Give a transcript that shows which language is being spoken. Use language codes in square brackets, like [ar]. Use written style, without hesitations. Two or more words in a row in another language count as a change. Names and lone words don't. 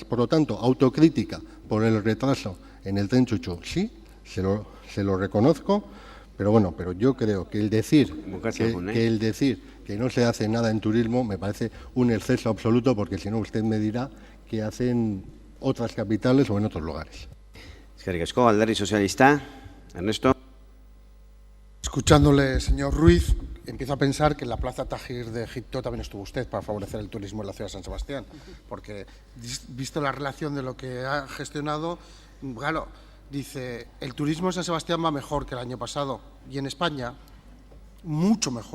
[es] Por lo tanto, autocrítica por el retraso en el tren Chuchu, sí, se lo reconozco, pero bueno, pero yo creo que el decir que no se hace nada en turismo me parece un exceso absoluto, porque si no usted me dirá qué hacen otras capitales o en otros lugares. [eu] Eskerrik asko, Alderdi Sozialista. [es] Ernesto. Escuchándole, señor Ruiz, empiezo a pensar que en la Plaza Tahrir de Egipto también estuvo usted para favorecer el turismo en la ciudad de San Sebastián, porque visto la relación de lo que ha gestionado, claro, dice, el turismo en San Sebastián va mejor que el año pasado, y en España, mucho mejor.